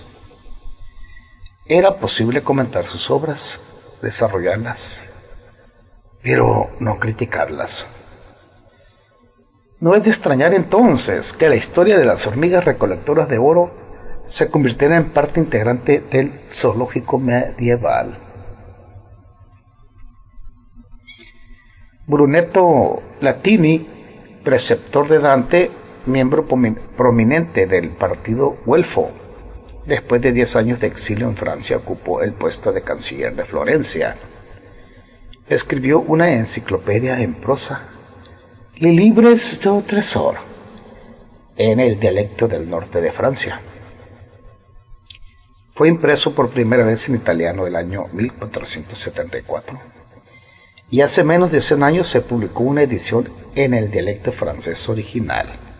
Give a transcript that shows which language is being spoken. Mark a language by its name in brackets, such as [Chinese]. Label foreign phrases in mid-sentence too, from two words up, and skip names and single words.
[Spanish] Era posible comentar sus obras, desarrollarlas, pero no criticarlas. No es de extrañar entonces que la historia de las hormigas recolectoras de oro se convirtiera en parte integrante del zoológico medieval. Brunetto Latini, preceptor de Dante, miembro prominente del partido güelfo, después de 10 años de exilio en Francia ocupó el puesto de canciller de Florencia. Escribió una enciclopedia en prosa, Les Livres du Trésor, en el dialecto del norte de Francia, Fue impreso por primera vez en italiano el año 1474 y hace menos de 100 años se publicó una edición en el dialecto francés original.